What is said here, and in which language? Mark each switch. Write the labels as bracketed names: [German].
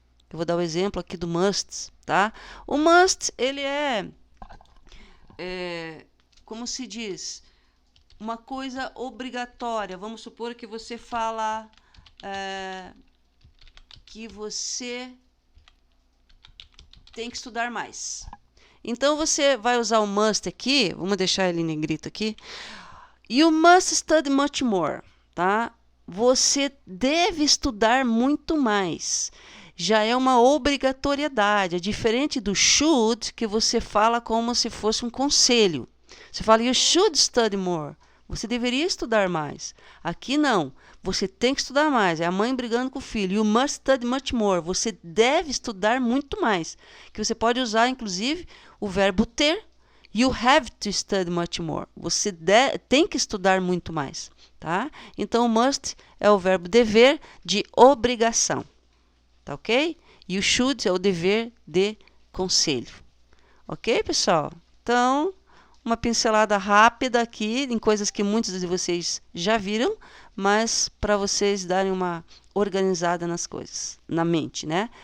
[Portuguese] Eu vou dar o exemplo aqui do must, tá? O must, ele como se diz, uma coisa obrigatória. Vamos supor que você fala que você tem que estudar mais. Então, você vai usar o must aqui, vamos deixar ele em negrito aqui. [English] You must study much more, tá? [Portuguese] Você deve estudar muito mais. Já é uma obrigatoriedade, é diferente do should, que você fala como se fosse um conselho. Você fala, [English] you should study more. [Portuguese] Você deveria estudar mais. Aqui não. Você tem que estudar mais. É a mãe brigando com o filho. [English] You must study much more. [Portuguese] Você deve estudar muito mais. Que você pode usar, inclusive, o verbo ter. [English] You have to study much more. [Portuguese] Você tem que estudar muito mais. Tá? Então, must é o verbo dever de obrigação. Tá ok? You should é o dever de conselho. Ok, pessoal? Então, uma pincelada rápida aqui em coisas que muitos de vocês já viram, mas para vocês darem uma organizada nas coisas, na mente, né?